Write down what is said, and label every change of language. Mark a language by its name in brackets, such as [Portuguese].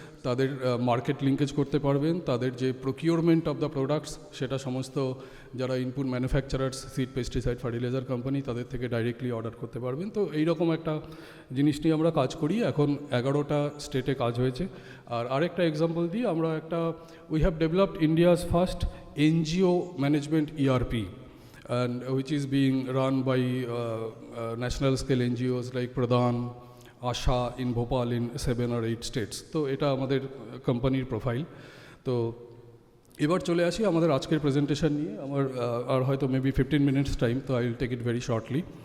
[Bangla] তাদের market linkage করতে পারবেন, তাদের যে [English] procurement of the products [Bangla] সেটা সমস্ত যারা input manufacturers seed pesticide fertiliser company তাদের থেকে ডাইরেক্টলি অর্ডার করতে পারবেন। তো এইরকম একটা জিনিস নিয়ে আমরা কাজ করি, এখন 11টা স্টেটে কাজ হয়েছে। আর আরেকটা এক্সাম্পল দিই, আমরা [English] We have developed India's first NGO management ERP, and which is being run by national scale NGOs like Pradhan, Asha in Bhopal in 7 or 8 states. [Bangla] তো এটা আমাদের কোম্পানির প্রোফাইল। তো এবার চলে আসি আমাদের আজকের প্রেজেন্টেশন নিয়ে। আমার আর হয়তো [English] Maybe 15 minutes time, তো I will take it very shortly.